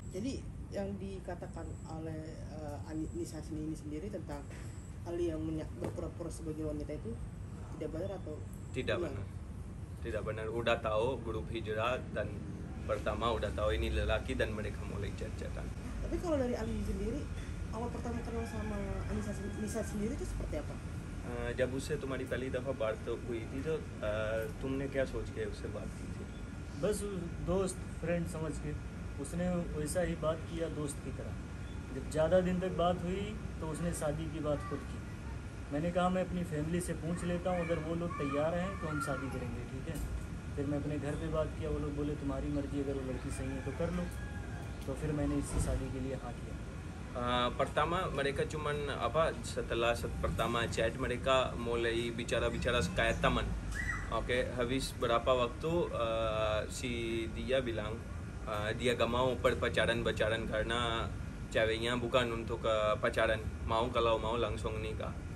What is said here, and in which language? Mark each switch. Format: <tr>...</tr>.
<id>Jadi yang dikatakan oleh Anissa ini sendiri tentang Ali yang berpura-pura sebagai wanita itu tidak benar atau tidak benar? Tidak benar. Udah tahu grup Hijrah dan pertama udah tahu ini lelaki dan mereka mulai chat-chatan. Tapi kalau dari Ali sendiri, awal pertama kenal sama Anissa sendiri itu seperti apa?</id> <hi>जब उससे तुम्हारी पहली दफ़ा बात तो हुई थी तो तुमने क्या सोच के उससे बात की थी? बस दोस्त फ्रेंड समझ के उसने वैसा ही बात किया दोस्त की तरह। जब ज़्यादा दिन तक बात हुई तो उसने शादी की बात खुद की। मैंने कहा मैं अपनी फैमिली से पूछ लेता हूँ, अगर वो लोग तैयार हैं तो हम शादी करेंगे, ठीक है। फिर मैं अपने घर पे बात किया, वो लोग बोले तुम्हारी मर्जी, अगर वो लड़की सही है तो कर लो। तो फिर मैंने इससे शादी के लिए हाँ किया।</hi> <id>Pertama mereka cuman setelah pertama chat mereka mulai bicara-bicara kayak teman. Oke, habis berapa waktu si dia bilang dia gak mau pacaran karena ceweknya bukan untuk pacaran, kalau mau langsung nikah.</id>